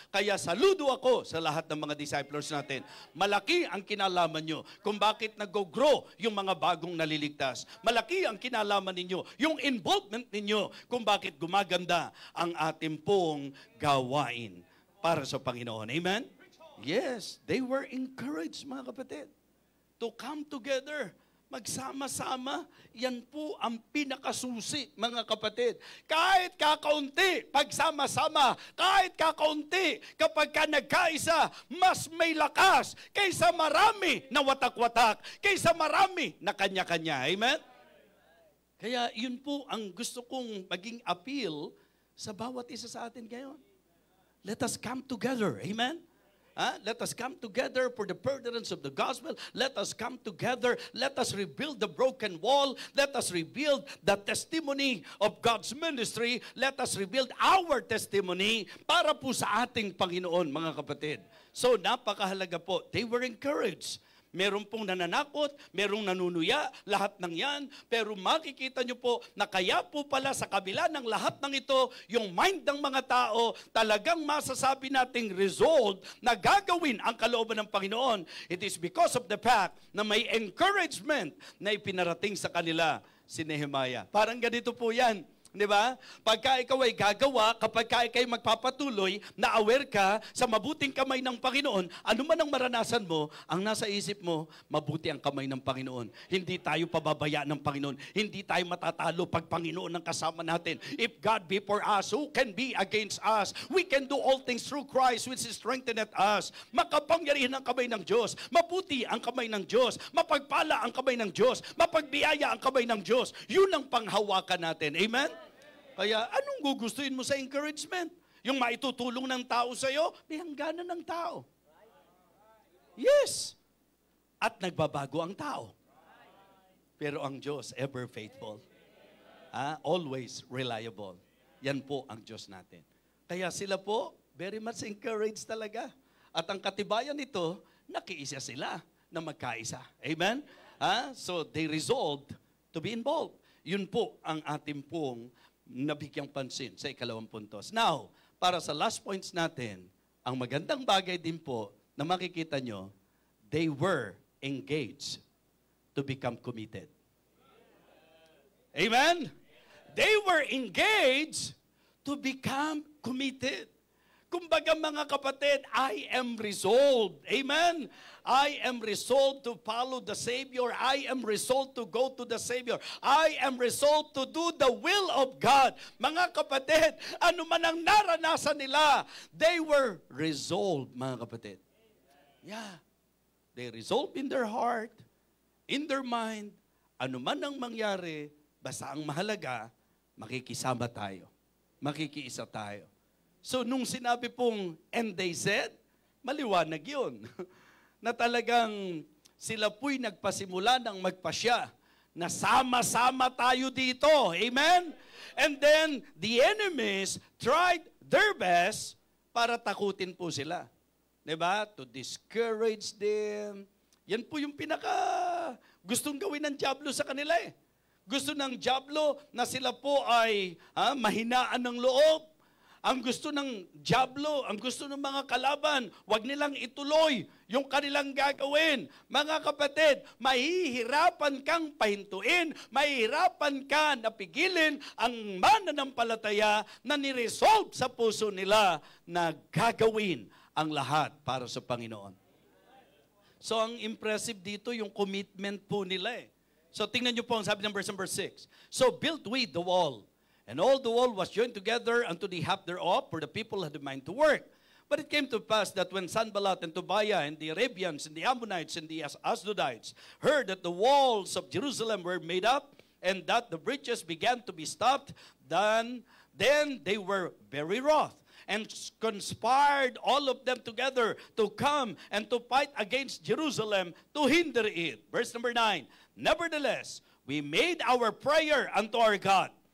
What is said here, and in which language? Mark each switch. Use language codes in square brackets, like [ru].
[tl] Kaya saludo ako sa lahat ng mga disciples natin. Malaki ang kinalaman nyo kung bakit nag-grow yung mga bagong naliligtas. Malaki ang kinalaman ninyo, yung involvement ninyo kung bakit gumaganda ang ating pong gawain para sa Panginoon. Amen? [en] Yes, they were encouraged, [tl] mga kapatid, [en] to come together. [tl] Magsama-sama. Yan po ang pinakasusi, mga kapatid. Kahit kakaunti, pagsama-sama, kahit kakaunti, kapag ka nagkaisa, mas may lakas kaysa marami na watak-watak, kaysa marami na kanya-kanya. Amen? Kaya yun po ang gusto kong maging appeal sa bawat isa sa atin ngayon. [en] Let us come together. Amen? Let us come together for the furtherance of the gospel. Let us come together. Let us rebuild the broken wall. Let us rebuild the testimony of God's ministry. Let us rebuild our testimony para po sa ating Panginoon, mga kapatid. [tl] So, napakahalaga po. [en] They were encouraged. [tl] Meron pong nananakot, merong nanunuya, lahat ng yan. Pero makikita nyo po na kaya po pala sa kabila ng lahat ng ito, yung mind ng mga tao, talagang masasabi nating resolved na gagawin ang kalooban ng Panginoon. [en] It is because of the fact [tl] na may encouragement na ipinarating sa kanila si Nehemiah. Parang ganito po yan. Di ba? Pagka ikaw ay gagawa, kapag ikaw ay magpapatuloy, na aware ka sa mabuting kamay ng Panginoon, ano man ang maranasan mo, ang nasa isip mo, mabuti ang kamay ng Panginoon. Hindi tayo pababaya ng Panginoon. Hindi tayo matatalo pag Panginoon ang kasama natin. [en] If God be for us, who can be against us? We can do all things through Christ which strengtheneth us. [tl] Makapangyarihan ang kamay ng Diyos. Mabuti ang kamay ng Diyos. Mapagpala ang kamay ng Diyos. Mapagbiyaya ang kamay ng Diyos. Yun ang panghawakan natin. Amen? Kaya anong gugustuhin mo sa encouragement? Yung maitutulong ng tao sa'yo, may hangganan ng tao. Yes. At nagbabago ang tao. Pero ang Diyos, [en] ever faithful. Always reliable. [tl] Yan po ang Diyos natin. Kaya sila po, [en] very much encouraged [tl] talaga. At ang katibayan nito, nakiisa sila na magkaisa. Amen? [en] So they resolved to be involved. [tl] Yun po ang ating pong nabigyang pansin sa ikalawang puntos. Now, para sa last points natin, ang magandang bagay din po na makikita nyo, [en] they were engaged to become committed. [tl] Amen? [en] They were engaged to become committed. [tl] Kumbaga mga kapatid, [en] I am resolved. [tl] Amen? [en] I am resolved to follow the Savior. I am resolved to go to the Savior. I am resolved to do the will of God. [tl] Mga kapatid, ano man ang naranasan nila, [en] they were resolved, [tl] mga kapatid. Yeah. [en] They resolved in their heart, in their mind, [tl] ano man ang mangyari, basta ang mahalaga, makikisama tayo. Makikiisa tayo. So, nung sinabi pong, [en] and they said, [tl] maliwanag yun. Na talagang sila po'y nagpasimula ng magpasya na sama-sama tayo dito. [en] Amen? And then, the enemies tried their best [tl] para takutin po sila. Diba? [en] To discourage them. [tl] Yan po yung pinaka gustong gawin ng dyablo sa kanila eh. Gusto ng dyablo na sila po ay mahinaan ng loob. Ang gusto ng dyablo, ang gusto ng mga kalaban, wag nilang ituloy yung kanilang gagawin. Mga kapatid, mahihirapan kang pahintuin, mahihirapan ka na pigilin ang mananampalataya na niresolve sa puso nila na gagawin ang lahat para sa Panginoon. So ang impressive dito, yung commitment po nila eh. So tingnan niyo po ang sabi ng verse number 6. [en] So built we the wall. And all the wall was joined together unto the half thereof, for the people had a mind to work. But it came to pass that when Sanballat and Tobiah and the Arabians and the Ammonites and the Asdodites heard that the walls of Jerusalem were made up, and that the bridges began to be stopped, then they were very wroth, and conspired all of them together to come and to fight against Jerusalem to hinder it. Verse number 9, nevertheless, we made our prayer unto our God,